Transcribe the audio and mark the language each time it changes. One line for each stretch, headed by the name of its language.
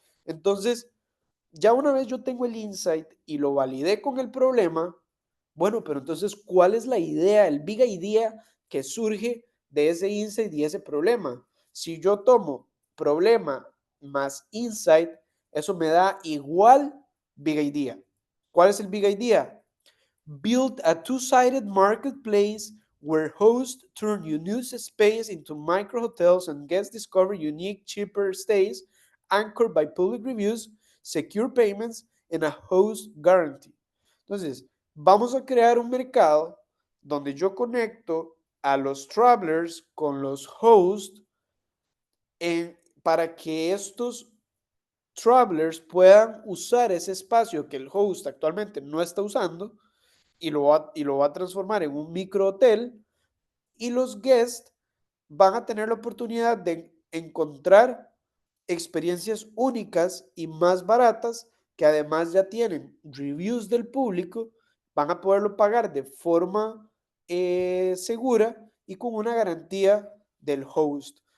Spanish: Entonces, ya una vez yo tengo el insight y lo validé con el problema, bueno, pero entonces, ¿cuál es la idea, el big idea que surge de ese insight y ese problema? Si yo tomo problema más insight, eso me da igual big idea. ¿Cuál es el big idea?
English: Build a two-sided marketplace where hosts turn unused space into micro hotels and guests discover unique, cheaper stays anchored by public reviews, secure payments, and a host guarantee.
Spanish: Entonces, vamos a crear un mercado donde yo conecto a los travelers con los hosts para que estos travelers puedan usar ese espacio que el host actualmente no está usando y lo va a transformar en un micro hotel y los guests van a tener la oportunidad de encontrar experiencias únicas y más baratas que además ya tienen reviews del público, van a poderlo pagar de forma segura y con una garantía del host.